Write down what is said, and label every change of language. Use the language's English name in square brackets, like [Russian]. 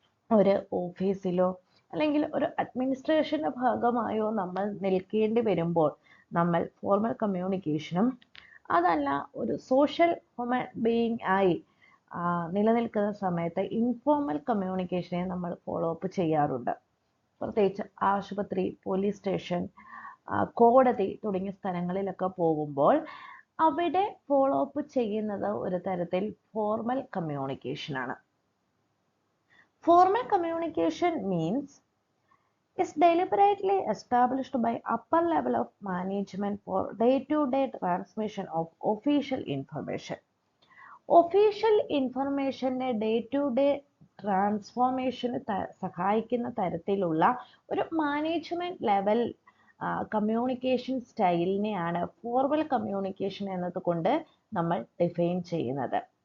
[Malayalam] ഒരു ഓഫീസിലോ അല്ലെങ്കിൽ ഒരു അഡ്മിനിസ്ട്രേഷൻ്റെ ഭാഗമായോ നമ്മൾ നിൽക്കേണ്ടി വരുമ്പോൾ നമ്മൾ ഫോർമൽ കമ്മ്യൂണിക്കേഷനും, അതല്ല ഒരു സോഷ്യൽ ഹ്യൂമൻ ബീയിങ് ആയി നിലനിൽക്കുന്ന സമയത്ത് ഇൻഫോർമൽ കമ്മ്യൂണിക്കേഷനെ നമ്മൾ ഫോളോ അപ്പ് ചെയ്യാറുണ്ട്. പ്രത്യേകിച്ച് ആശുപത്രി, പോലീസ് സ്റ്റേഷൻ, കോടതി തുടങ്ങിയ സ്ഥലങ്ങളിലൊക്കെ പോകുമ്പോൾ അവിടെ ഫോളോ അപ്പ് ചെയ്യുന്നത് ഒരു തരത്തിൽ formal കമ്മ്യൂണിക്കേഷനാണ്. [English] Formal communication means is deliberately established by upper level of management for day-to-day transmission of official information. Official information day-to-day transformation [Malayalam] സഹായിക്കുന്ന തരത്തിലുള്ള ഒരു management level communication സ്റ്റൈലിനെയാണ് formal communication എന്നതുകൊണ്ട് നമ്മൾ ഡിഫൈൻ ചെയ്യുന്നത്.